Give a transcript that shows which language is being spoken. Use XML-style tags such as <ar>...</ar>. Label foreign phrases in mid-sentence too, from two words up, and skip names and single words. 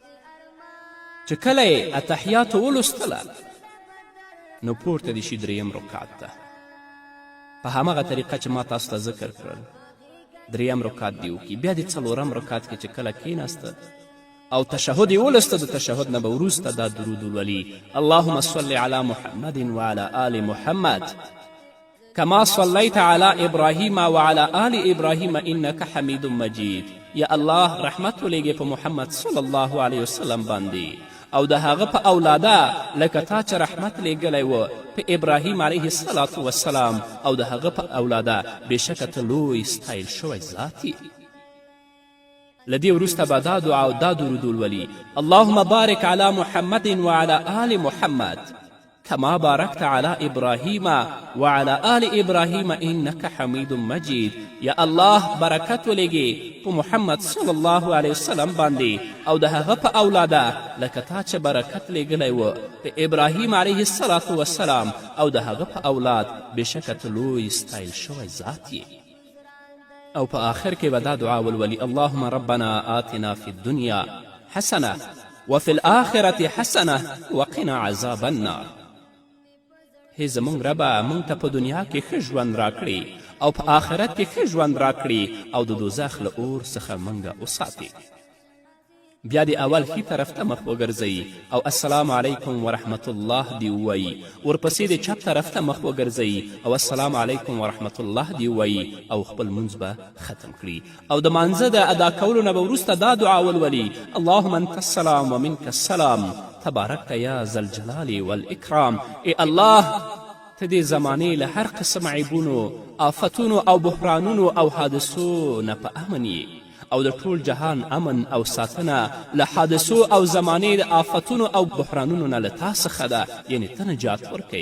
<ps>چې کله یې اتحیاتو ولوستله نو پورته دې شي 3 رکعت ته په هماغه طریقه چې ما تاسو ته ذکر کړل. 3 رکعت دې وکړي. بیا دې 4 رکعت کې چې کله کښېناسته او تشهد یې ولسته د تشهد نه به وروسته دا درود ولولي.</ps> <ar>اللهم صل على محمد وعلى آل محمد كما صليت على إبراهيم وعلى آل إبراهيم إنك حميد مجيد.</ar> <ps>یا الله رحمت ولېږې په محمد</ps> <ar>صلی الله علیه وسلم</ar> <ps>باندې او د هغه په اولاده لکه تا چې رحمت لیږلی و په ابراهیم</ps> <ar>علیه الصلاة والسلام</ar> <ps>او د هغه په اولاده بېشکه ته لوی ستایل شوی ذات یې. له دې وروسته به دا دعا او دا درود ولولي:</ps> <ar>اللهم بارک علی محمد وعلى آل محمد كما باركت على إبراهيم وعلى آل إبراهيم إنك حميد مجيد.</ar> <ps>یا الله برکت ولېږي په محمد</ps> <ar>صلی الله علیه وسلم</ar> <ps>باندې او د هغه په اولاده لکه تا چې برکت لیږلی و په ابراهیم</ps> <ar>علیه الصلاة والسلام</ar> <ps>او د هغه په اولاد بېشکه ته لوی ستایل شوی ذات یې. او په آخر کې به دا دعا ولولي:</ps> <ar>اللهم ربنا آتنا في الدنيا حسنة وفي الآخرة حسنة وقنا عذاب النار.</ar> <ps>هی زمونږ ربه موږ ته په دنیا کې ښه ژوند راکړي او په آخرت کې ښه ژوند راکړي او د دوزخ له اور څخه موږ وساتي. بیا د اول ښي طرف ته مخ وګرځئ او</ps> <ar>السلام علیکم ورحمت الله</ar> <ps>دې ووایي. ورپسې د چپ طرف ته مخ وګرځئ او</ps> <ar>السلام علیکم ورحمت الله</ar> <ps>دې ووایي او خپل لمونځ به ختم کړي. او د مانځه د ادا کولو نه به وروسته دا دعا ولولي:</ps> <ar>اللهم انت السلام ومنک السلام تبارکت یا ذا الجلال والاکرام.</ar> <ps>ای الله ته دې زمانې له هر قسم عیبونو، آفتونو او بحرانونو او حادثو نه په امن یې او د ټول جهان امن او ساتنه له حادثو او زمانې د آفتونو او بحرانونو نه له تا څخه ده، یعنې ته نجات ورکوې.</ps>